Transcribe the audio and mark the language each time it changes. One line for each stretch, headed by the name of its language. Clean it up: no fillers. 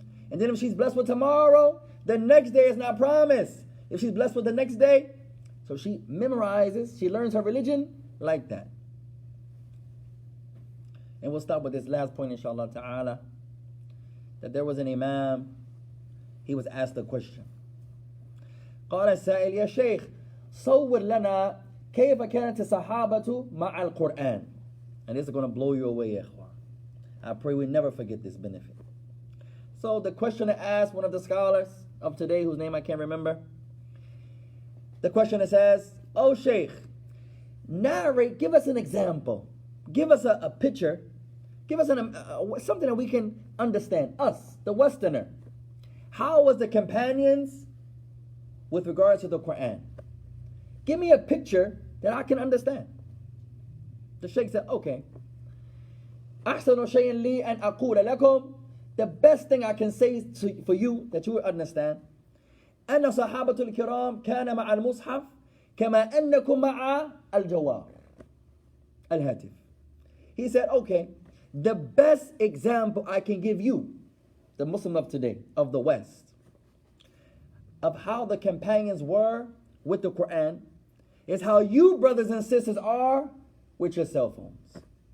English: And then if she's blessed with tomorrow, the next day is not promised. If she's blessed with the next day, so she memorizes, she learns her religion like that. And we'll stop with this last point, inshallah ta'ala, that there was an imam, he was asked a question.
Arabic: قال السائل يا شيخ صور لنا كيف كانت الصحابة مع القرآن.
English: And this is going to blow you away, ikhwan. I pray we never forget this benefit. So the questioner asked one of the scholars of today, whose name I can't remember. The questioner says, oh Sheikh, narrate, give us an example. Give us a picture. Give us something that we can understand. Us, the Westerner. How was the companions with regards to the Quran? Give me a picture that I can understand. The Sheikh said, okay.
Arabic: أحسن شيء لي أن أقول لكم.
English: The best thing I can say for you that you will understand.
Arabic: أن صحابة الكرام كان مع المصحف كما أنكم مع الجوار الهاتف.
English: He said, okay, the best example I can give you, the Muslim of today, of the West, of how the companions were with the Quran, is how you brothers and sisters are with your cell phones.